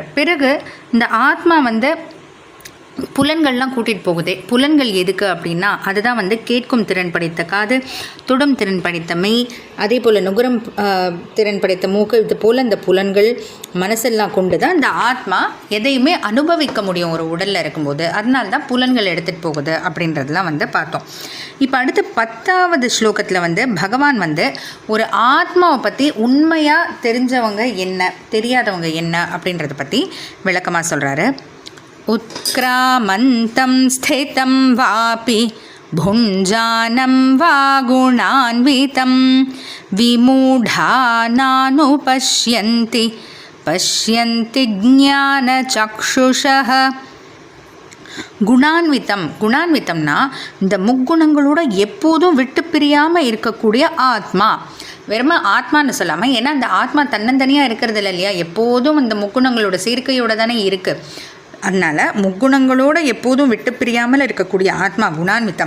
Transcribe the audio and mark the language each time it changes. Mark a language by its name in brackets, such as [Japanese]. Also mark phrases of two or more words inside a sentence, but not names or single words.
[Tamil] பிறகு இந்த ஆத்மா புலன்கள்லாம் கூட்டிகிட்டு போகுதே, புலன்கள் எதுக்கு அப்படின்னா அதுதான் கேட்கும் திறன் படைத்த காது, தொடும் திறன் படைத்த மெய், அதே போல் நுகரம் திறன் படைத்த மூக்கு, இது போல் இந்த புலன்கள் மனசெல்லாம் கொண்டு தான் இந்த ஆத்மா எதையுமே அனுபவிக்க முடியும் ஒரு உடலில் இருக்கும்போது. அதனால தான் புலன்கள் எடுத்துகிட்டு போகுது அப்படின்றதெல்லாம் பார்த்தோம். இப்போ அடுத்து 10வது ஸ்லோகத்தில் பகவான் ஒரு ஆத்மாவை பற்றி உண்மையாக தெரிஞ்சவங்க என்ன, தெரியாதவங்க என்ன அப்படின்றத பற்றி விளக்கமாக சொல்கிறாரு. [Sanskrit] उत्क्रामन्तं स्थितं वापि भुञ्जानं वा गुणान्वितं विमूढानानुपश्यन्ति पश्यन्ति ज्ञानचक्षुषः. [Tamil] குணான்வித்தம்னா இந்த முக்குணங்களோட எப்போதும் விட்டு பிரியாமல் இருக்கக்கூடிய ஆத்மா. வெறும ஆத்மான்னு சொல்லாமல், ஏன்னா அந்த ஆத்மா தன்னந்தனியாக இருக்கிறது இல்லையா, எப்போதும் இந்த முக்குணங்களோட சேர்க்கையோடு தானே இருக்குது. அதனால் முக்குணங்களோடு எப்போதும் விட்டு பிரியாமல் இருக்கக்கூடிய ஆத்மா குணான்வித்தம்.